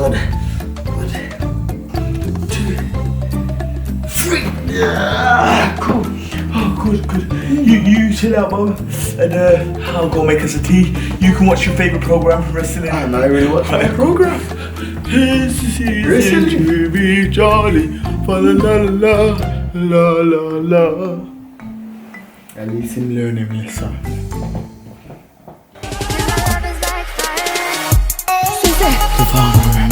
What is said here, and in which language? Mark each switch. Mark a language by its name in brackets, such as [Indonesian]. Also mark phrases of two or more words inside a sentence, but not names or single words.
[English] 1, 2, 3. Yeah, cool. Oh, good. You chill out, Mum, and I'll go make us a tea. You can watch your favourite programme, wrestling. And I will watch my program. This is Wrestling. to be jolly. Fa la la la la la. At least him learning lesson. Devauna